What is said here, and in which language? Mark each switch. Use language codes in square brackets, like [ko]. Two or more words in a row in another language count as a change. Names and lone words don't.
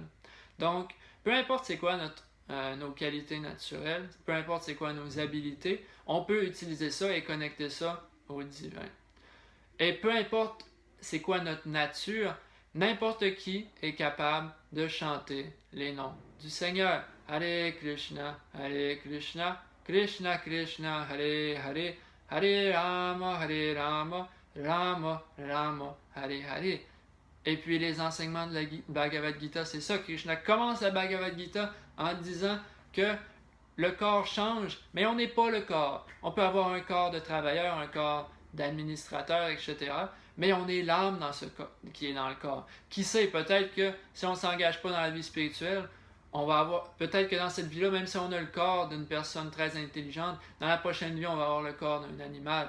[fr] Donc, peu importe c'est quoi nos qualités naturelles, peu importe c'est quoi nos habilités, on peut utiliser ça et connecter ça au divin. Et peu importe c'est quoi notre nature, n'importe qui est capable de chanter les noms du Seigneur. Hare Krishna, Krishna Krishna, Hare Hare, Hare Rama, Rama Rama, Hare Hare. Et puis les enseignements de la Bhagavad Gita, c'est ça. Krishna commence la Bhagavad Gita en disant que le corps change, mais on n'est pas le corps. On peut avoir un corps de travailleur, un corps d'administrateur, etc. Mais on est l'âme dans ce corps, qui est dans le corps. Qui sait, peut-être que si on ne s'engage pas dans la vie spirituelle, on va avoir, peut-être que dans cette vie-là, même si on a le corps d'une personne très intelligente, dans la prochaine vie, on va avoir le corps d'un animal.